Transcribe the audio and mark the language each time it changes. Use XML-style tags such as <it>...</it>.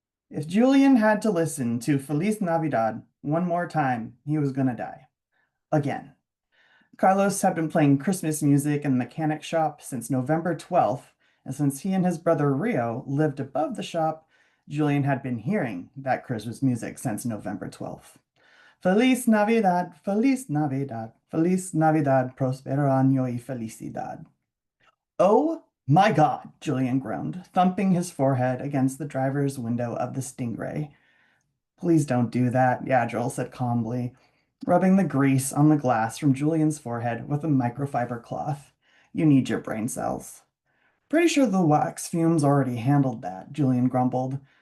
<en>If Julian had to listen to Feliz Navidad one more time, he was gonna die. Again. Carlos had been playing Christmas music in the mechanic shop since November 12th, and since he and his brother Rio lived above the shop, Julian had been hearing that Christmas music since November 12th.</en> <es>Feliz Navidad, Feliz Navidad, Feliz Navidad, Prospero año y felicidad.</es> <en>Oh my God, Julian groaned, thumping his forehead against the driver's window of the Stingray. Please don't do that, Yadril said calmly, rubbing the grease on the glass from Julian's forehead with a microfiber cloth. You need your brain cells. Pretty sure the wax fumes already handled that, Julian grumbled.</en>